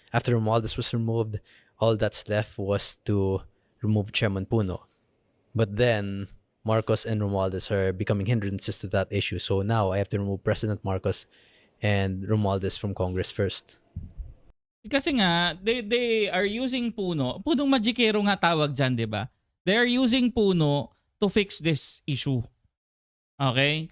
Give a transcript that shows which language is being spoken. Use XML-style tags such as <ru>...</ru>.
<en>After Romualdez was removed, all that's left was to remove Chairman Puno. But then Marcos and Romualdez are becoming hindrances to that issue. So now I have to remove President Marcos and Romualdez from Congress first.</en> <tl>Kasi nga,</tl> <en>they are using Puno.</en> <tl>Punong magikero nga tawag dyan, di ba?</tl> <en>They are using Puno to fix this issue. Okay?</en>